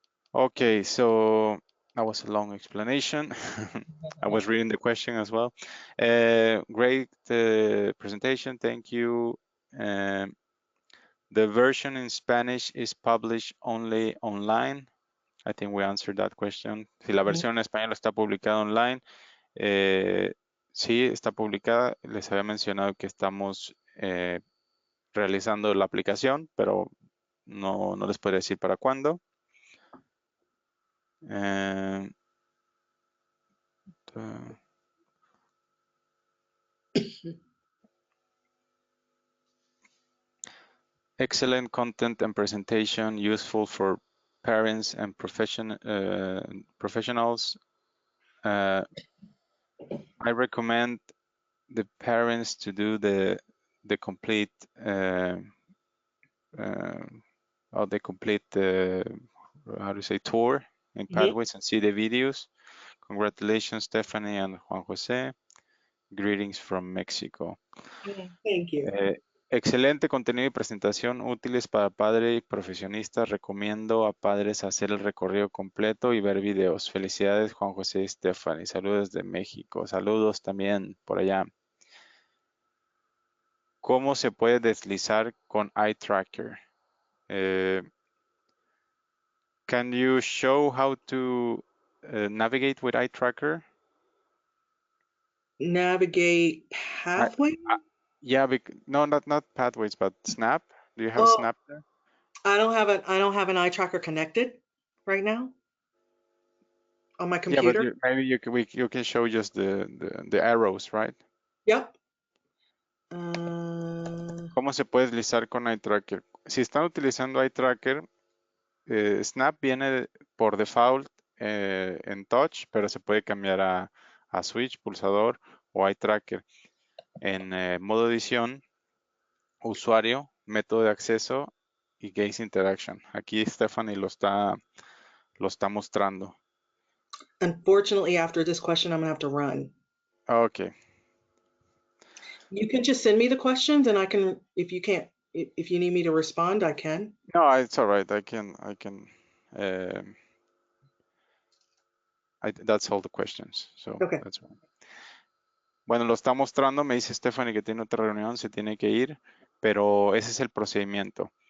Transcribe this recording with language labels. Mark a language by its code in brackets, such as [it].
[en] Okay, so that was a long explanation. I was reading the question as well. Great presentation, thank you. Um, the version in Spanish is published only online. I think we answered that question. [es] Si la Mhm. versión en español está publicada online, eh, sí, está publicada. Les había mencionado que estamos realizando la aplicación, pero no les puedo decir para cuándo. [en] Eh, Excellent content and presentation, useful for parents and professionals. I recommend the parents to do the complete uh, the complete how do you say tour in Mhm. Pathways and see the videos. Congratulations, Stephanie and Juan Jose. Greetings from Mexico. Thank you. [es] Excelente contenido y presentación útiles para padre y profesionistas. Recomiendo a padres hacer el recorrido completo y ver videos. Felicidades, Juan José y Stephanie. Saludos de México. Saludos también por allá. ¿Cómo se puede deslizar con Eye Tracker? [en] Eh, can you show how to navigate with Eye Tracker? Navigate I, pathway. yeah, no, not Pathways, but Snap. Do you have Oh, Snap there? I don't have an eye tracker connected right now on my Yeah, but computer. maybe you can show just the arrows, right? Yep. Uh, [es] ¿Cómo se puede deslizar con Eye Tracker? Si están utilizando Eye Tracker, Snap viene por default en Touch, pero se puede cambiar a a switch, pulsador o eye tracker. En modo edición, usuario, método de acceso y gaze interaction. Aquí Stephanie lo está mostrando. [en] Unfortunately, after this question, I'm gonna have to run. Ok. You can just send me the questions and I can, if you can't, if you need me to respond, I can. No, it's all right. Um, that's all the questions. So Okay. that's right. [es] Bueno, lo está mostrando. Me dice Stephanie que tiene otra reunión, se tiene que ir, pero ese es el procedimiento.